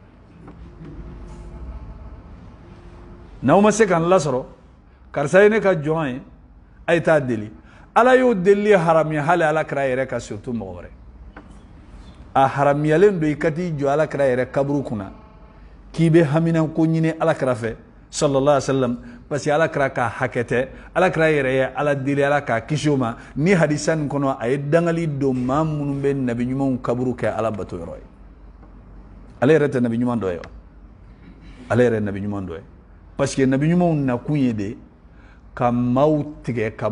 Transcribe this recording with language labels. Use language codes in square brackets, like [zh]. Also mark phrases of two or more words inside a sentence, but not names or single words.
[bm] n'aw ma se kan lasɔrɔ karisa ye ne ka jɔn ye a ye taa deli ala y'o deli haramiya hali ala kira yɛrɛ ka surtout mɔgɔ wɛrɛ a haramiyalen do i ka t'i jɔ ala kira yɛrɛ kaburu kunna k'i bɛ haminako ɲini ala kira fɛ [ar] صلى الله عليه وسلم [fr] parce que [bm] ala kira ka hakɛ tɛ ala kira yɛrɛ ye ala deli ala k'a kisi o ma ni hadisa nin kɔnɔ a ye dangali don maa minnu bɛ nabi ɲumanw kaburu kɛ ala bato yɔrɔ ye ale yɛrɛ tɛ nabi ɲuman dɔ ye wa ale yɛrɛ ye nabi ɲuman dɔ ye [fr] parce que [bm] nabi ɲumanw nakun ye de ka maaw tigɛ ka